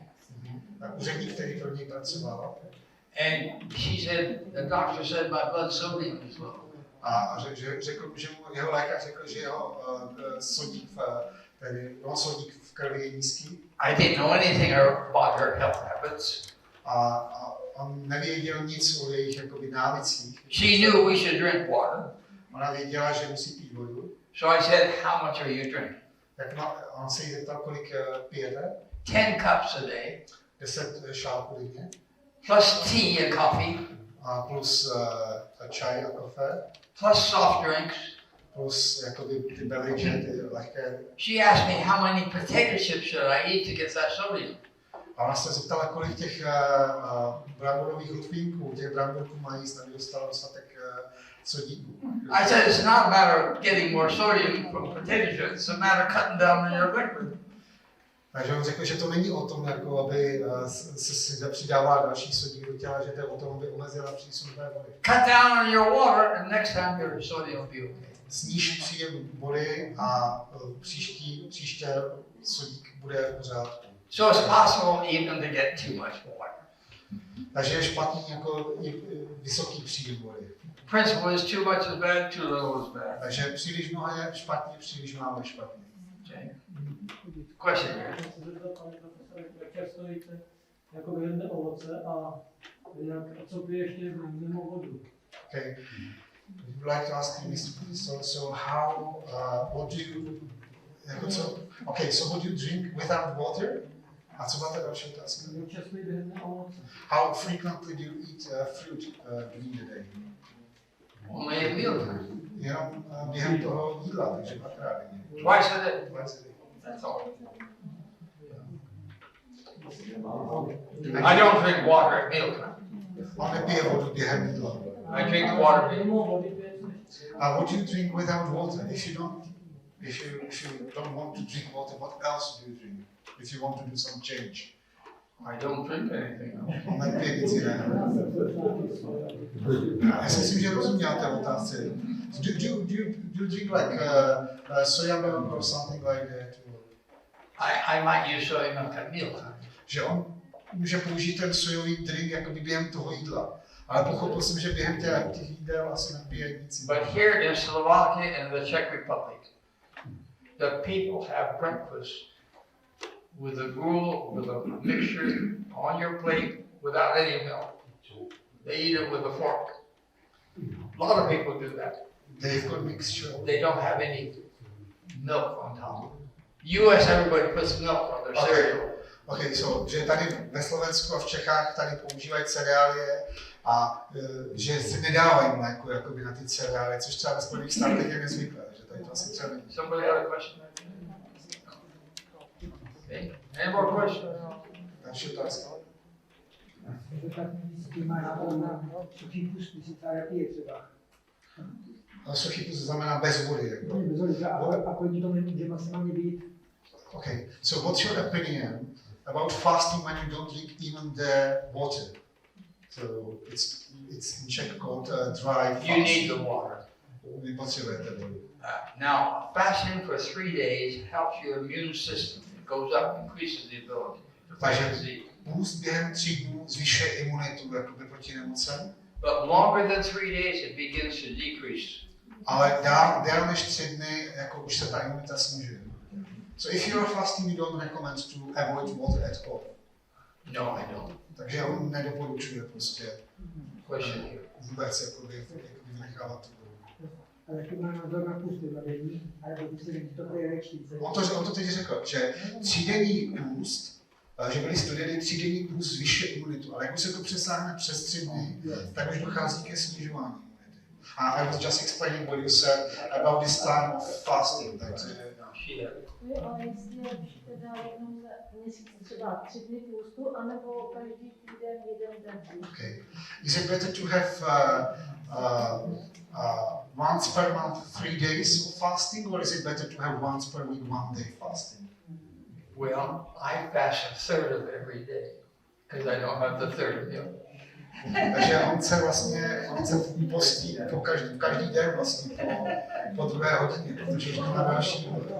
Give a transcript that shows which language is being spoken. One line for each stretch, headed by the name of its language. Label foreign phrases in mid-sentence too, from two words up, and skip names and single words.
Czech: Úředník, který pro něj pracoval.
English: And she said, the doctor said my blood sodium is low.
Czech: A řekl, že mu jeho lékař řekl, že jeho sodík v krvi je nízký.
English: I didn't know anything about her health habits.
Czech: A on nevěděl nic o jejich jakoby návycích.
English: She knew we should drink water.
Czech: Ona věděla, že musí pít vodu.
English: So I said, how much are you drinking?
Czech: Tak on se jí zeptal, kolik pijete.
English: 10 cups a day.
Czech: 10 šálků denně.
English: Plus tea and coffee.
Czech: A plus čaj a kafe.
English: Plus soft drinks.
Czech: Plus jakoby ty beverage, ty lehké.
English: She asked me how many potato chips should I eat to get that sodium.
Czech: A ona se zeptala, kolik těch bramborových lupínků, těch bramborků mají jíst, aby dostala dostatek sodíku.
English: I said it's not a matter of getting more sodium from potato chips, it's a matter of cutting down on your liquid.
Czech: Takže on řekl, že to není o tom, jako aby se přidávala další sodík do těla, že to je o tom, aby omezila přísun té vody.
English: Cut down on your water and next time your sodium will be okay.
Czech: Sníž příjem vody a příště sodík bude v pořádku.
English: So it's possible even to get too much water.
Czech: Takže je špatný jako vysoký příjem vody.
English: Principle is too much is bad, too little is bad.
Czech: Takže příliš mnoho je špatně, příliš málo je špatně.
English: Okay. Question here.
Czech: Jak často jíte jako jedné ovoce a co piješ mimo vodu?
English: Okay. Would you like to ask me, so how, what do you,
Czech: jako co,
English: okay, so what do you drink without water?
Czech: A co máte další otázka? Jak často jíte jedné ovoce?
English: How frequently do you eat fruit during the day? Only a meal time.
Czech: Jenom během toho jídla, takže dvakrát denně.
English: Twice a day. Twice a day. That's all. I don't drink water at mealtime.
Czech: On nepije vodu během jídla.
English: I drink the water. What do you drink without water? If you don't want to drink water, what else do you drink? if you want to do some change. I don't drink anything else.
Czech: On nepije nic jiného. Já si myslím, že rozuměl té otázce.
English: Do you drink like soya milk or something like that? I might use soy milk at mealtime.
Czech: Že on může použít ten sojový drink jakoby během toho jídla. Ale pochopil jsem, že během těch jídel asi nepije nic jiného.
English: But here in Slovakia and the Czech Republic, the people have breakfast with a gruel, with a mixture on your plate without any milk. They eat it with a fork. A lot of people do that. They've got mixture. They don't have any milk on top. US, everybody puts milk on their cereal. Okay, so,
Czech: že tady ve Slovensku a v Čechách tady používají cereálie a že se nedávají mléko jakoby na ty cereálie, což třeba ve Spojených státech je nezvyklé, že tady to asi třeba není.
English: Somebody had a question? Okay. Any more questions?
Czech: Další otázka. Suchý pust znamená bez vody. Jako.
English: Okay, so what's your opinion about fasting when you don't drink even the water? So it's in Czech called dry fast. You need the water.
Czech: Vy potřebujete vodu.
English: Now, fasting for 3 days helps your immune system. It goes up, increases the ability to fight disease.
Czech: Půst během 3 dnů zvyšuje imunitu jakoby proti nemocem.
English: But longer than 3 days, it begins to decrease.
Czech: Ale déle než 3 dny, jako už se ta imunita snižuje.
English: So if you are fasting, you don't recommend to avoid water at all. No, I don't.
Czech: Takže on nedoporučuje prostě
English: Question here.
Czech: vůbec jakoby vynechávat tu vodu. Ale jaký má názor na pusty zadění, ale pokud se to je léčnice. On to teď řekl, že 3denní půst, že byly studieny 3denní půst zvyšuje imunitu, ale jak už se to přesáhne přes 3 dny, tak už dochází ke snižování imunity.
English: I was just explaining what you said about this time of fasting.
Czech: Ale jestli je lepší teda jednou za měsíc třeba 3 dny půstu, anebo každý týden 1 den.
English: Okay. Is it better to have once per month 3 days of fasting, or is it better to have once per week 1 day fasting? Well, I fast a third of every day, because I don't have the third meal.
Czech: Takže on se postí každý den vlastně po 2 hodině, protože už má další důvod.